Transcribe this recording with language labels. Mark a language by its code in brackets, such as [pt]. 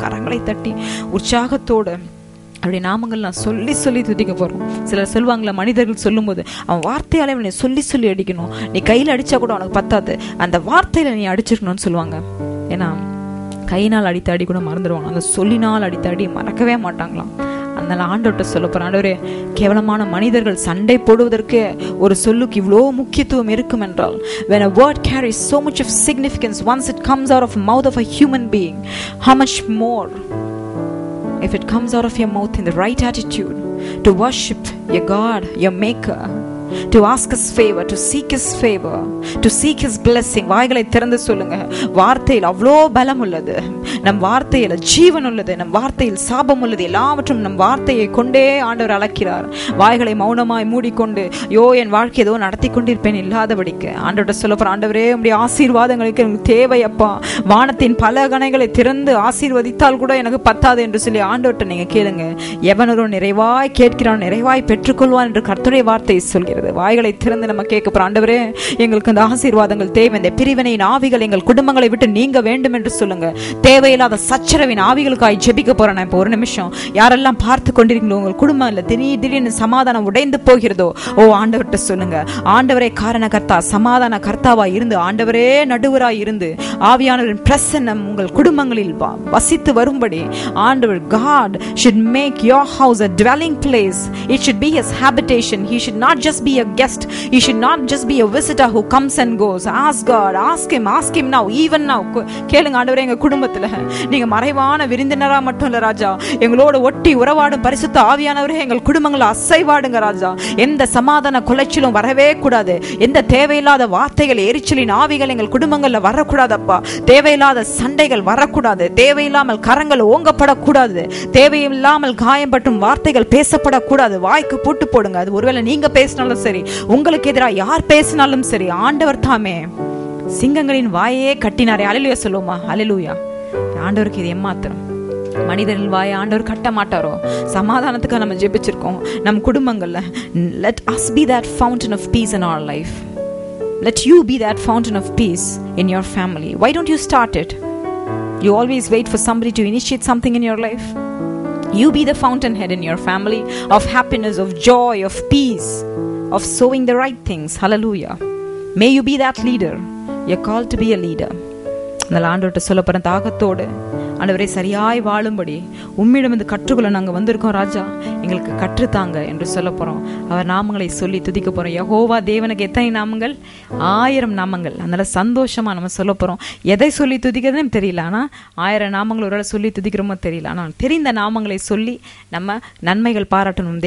[ta] கரங்களை தட்டி உற்சாகத்தோடு அப்படி நாமங்கள் நான் சொல்லி சொல்லி துதிக்க போறோம். சிலர் சொல்லுவாங்களா, மனிதர்கள் சொல்லும் போது அவன் வார்த்தையாலே அவனை சொல்லி சொல்லி அடிக்கணும், நீ கையில் அடிச்சா கூட அவனுக்கு பத்தாது, அந்த வார்த்தையில நீ அடிச்சிருக்கணும்னு சொல்லுவாங்க. ஏன்னா கையினால் அடித்த அடி கூட மறந்துடுவாங்க, அந்த சொல்லினால் அடித்த அடி மறக்கவே மாட்டாங்களாம். அதனால ஆண்டவர்கிட்ட சொல்ல போறேன், ஆண்டவரே கேவலமான மனிதர்கள் சண்டை போடுவதற்கு ஒரு சொல்லுக்கு இவ்வளோ முக்கியத்துவம் இருக்கும் என்றால், [en] when a word carries so much of significance once it comes out of the mouth of a human being, how much more if it comes out of your mouth in the right attitude to worship your God, your maker, to ask his favor, to seek his favor, to seek his blessing. [ta] வாய்களை திறந்து சொல்லுங்க, வார்த்தையில் அவ்வளோ பலம் உள்ளது, நம் வார்த்தையில் ஜீவன் உள்ளது, நம் வார்த்தையில் சாபம் உள்ளது, எல்லாவற்றும் நம் வார்த்தையை கொண்டே ஆண்டவர் அழைக்கிறார். வாய்களை மௌனமாய் மூடிக்கொண்டு என் வாழ்க்கை ஏதோ நடத்தி கொண்டிருப்பேன் இல்லாதபடிக்கு ஆண்டவர்கிட்ட சொல்ல போற, ஆண்டவரே உம்முடைய ஆசீர்வாதங்களுக்கு எனக்கு தேவையப்பா, வானத்தின் பல கணைகளை திறந்து ஆசீர்வதித்தால் கூட எனக்கு பத்தாது என்று சொல்லி ஆண்டவர்கிட்ட நீங்க கேளுங்க. எவனொரு நிறைவாய் கேட்கிறான் நிறைவாய் பெற்றுக்கொள்வான் என்று கர்த்தருடைய வார்த்தை சொல்கிறது. வாய்களை திறந்து நம்ம கேட்க போறோம், ஆண்டவரே எங்களுக்கு அந்த ஆசீர்வாதங்கள் தேவை, இந்த பிரிவினையின் ஆவிகள் எங்கள் குடும்பங்களை விட்டு நீங்க வேண்டும் என்று சொல்லுங்க. தேவையில்லாத சச்சரவின் ஆவிகளுக்காய் ஜெபிக்க போறேன். இப்போ ஒரு நிமிஷம் யாரெல்லாம் பார்த்து கொண்டிருக்கீங்களோ, உங்கள் குடும்பம் இல்ல திடீர்னு சமாதானம் உடைந்து போகிறதோ, ஆண்டவர்கிட்ட சொல்லுங்க, ஆண்டவரே காரண கர்த்தா, சமாதான கர்த்தாவா இருந்து, ஆண்டவரே நடுவராய் இருந்து, ஆவியானவரின் பிரசன்னம் உங்கள் குடும்பங்களில் வசித்து வரும்படி ஆண்டவர் [en] God should make your house a dwelling place. It should be his habitation. He should not just be a guest. He should not just be a visitor who comes and goes. Ask God, ask him now, even now. [ta] கேளுங்க, ஆண்டவரே எங்க குடும்பத்துல நீங்க மறைவான விருந்தினரா மட்டும் இல்ல ராஜா, எங்களோட ஒட்டி உறவாடும் பரிசுத்த ஆவியானவரே எங்கள் குடும்பங்களை அசைவாடுங்க ராஜா. எந்த சமாதான கொலைச்சலும் வரவே கூடாது, எந்த தேவையில்லாத வார்த்தைகள் எரிச்சலின் ஆவிகள் எங்கள் குடும்பங்கள்ல வரக்கூடாதப்பா. தேவையில்லாத சண்டைகள் வரக்கூடாது, தேவையில்லாமல் கரங்கள் ஓங்கப்படக்கூடாது, தேவையில்லாமல் காயப்பட்டும் வார்த்தைகள் பேசப்படக்கூடாது. வாய்க்கு பூட்டு போடுங்க. அது ஒருவேளை நீங்க பேசினாலும் சரி, உங்களுக்கு எதிராக யார் பேசினாலும் சரி, ஆண்டவர் தாமே சிங்கங்களின் வாயே கட்டினாரே. அல்லேலூயா சொல்லுமா, அல்லேலூயா. ஆண்டவருக்கு இது ஏமாத்திரம். மனிதர்கள் வாயை ஆண்டவர் கட்ட மாட்டாரோ? சமாதானத்துக்காக நம்ம ஜெபிச்சிருக்கோம் நம் குடும்பங்கள்ல. [en] Let us be that fountain of peace in our life. Let you be that fountain of peace in your family. Why don't you start it? You always wait for somebody to initiate something in your life. You be the fountainhead in your family of happiness, of joy, of peace, of sowing the right things. Hallelujah. May you be that leader. You're called to be a leader. [ta] அதனால் ஆண்டவர்கிட்ட சொல்ல போற, தாகத்தோடு ஆண்டவரை சரியாய் வாழும்படி உம்மிடம் வந்து கற்றுக்கொள்ள நாங்க வந்திருக்கோம் ராஜா, எங்களுக்கு கற்றுத்தாங்க என்று சொல்ல போறோம். அவர் நாமங்களை சொல்லி துதிக்க போறோம். யெகோவா தேவனுக்கு எத்தனை நாமங்கள்? 1000 நாமங்கள். அதனால சந்தோஷமா நம்ம சொல்ல போறோம். எதை சொல்லி துதிக்கிறதுன்னு தெரியல, ஆனா 1000 நாமங்கள் ஒரு சொல்லி துதிக்கிறோமோ தெரியல, ஆனால் தெரிந்த நாமங்களை சொல்லி நம்ம நன்மைகள் பாராட்டணும்.